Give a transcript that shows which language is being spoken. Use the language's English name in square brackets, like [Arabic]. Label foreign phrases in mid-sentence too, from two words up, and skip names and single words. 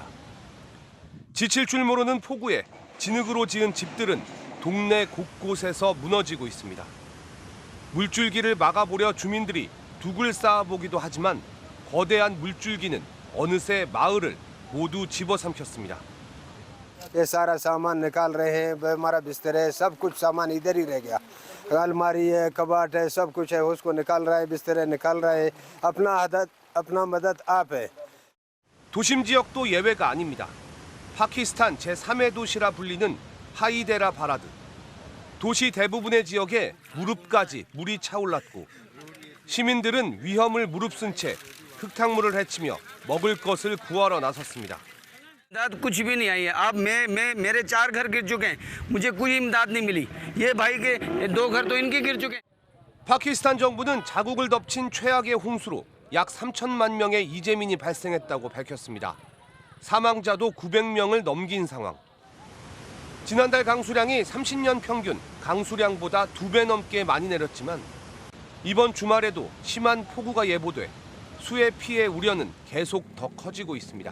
[Korean] 지칠 줄 모르는 폭우에 진흙으로 지은 집들은 동네 곳곳에서 무너지고 있습니다. 물줄기를 막아보려 주민들이 둑을 쌓아보기도 하지만 거대한 물줄기는 어느새 마을을 모두 집어삼켰습니다. [Urdu] یہ سارا سامان نکال رہے ہیں ہمارا بستر ہے سب کچھ سامان ادھر ہی رہ گیا الماری ہے کباٹ ہے سب کچھ ہے اس کو نکال رہا ہے بستر ہے نکال رہا ہے اپنا مدد آپ ہے [Korean] 도심 지역도 예외가 아닙니다. 파키스탄 제3의 도시라 불리는 하이데라 바라드. 도시 대부분의 지역에 무릎까지 물이 차올랐고 시민들은 위험을 무릅쓴 채 흙탕물을 헤치며 먹을 것을 구하러 나섰습니다. [Urdu] کچھ بھی نہیں آئی ہے اب میرے 4 گھر گر چکے ہیں مجھے کوئی امداد نہیں ملی یہ بھائی کے 2 گھر تو ان کے گر چکے ہیں. [Korean] 파키스탄 정부는 자국을 덮친 최악의 홍수로 약 3천만 명의 이재민이 발생했다고 밝혔습니다. 사망자도 900명을 넘긴 상황. 지난달 강수량이 30년 평균 강수량보다 2배 넘게 많이 내렸지만 이번 주말에도 심한 폭우가 예보돼 수해 피해 우려는 계속 더 커지고 있습니다.